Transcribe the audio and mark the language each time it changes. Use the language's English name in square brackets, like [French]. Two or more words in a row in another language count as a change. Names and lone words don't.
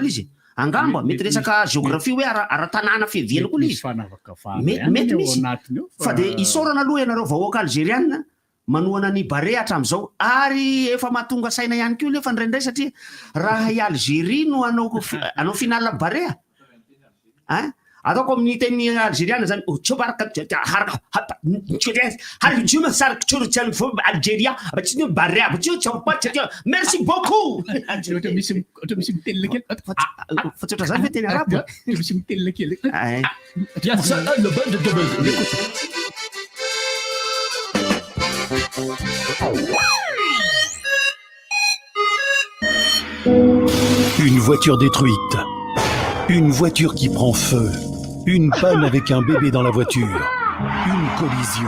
[Malagasy] izy angamba mety resaka géographie hoe ara-tanàna fiaviana koa izy mety misy fa de isaorana aloha ianareo vahoaka algériana manoana ny bare hatramin'izao ary efa mahatonga saina ihany koa lefa ndraindray satria raha i Algérie no anao finale bare ataoko amin'ny teny algériana zany [French] merci beaucoup [Malagasy] misy miteny kely fa tsy oatra zany fe teny arabo misy miteny kely [French] Une voiture détruite, une voiture qui prend feu, une panne avec un bébé dans la voiture, une collision.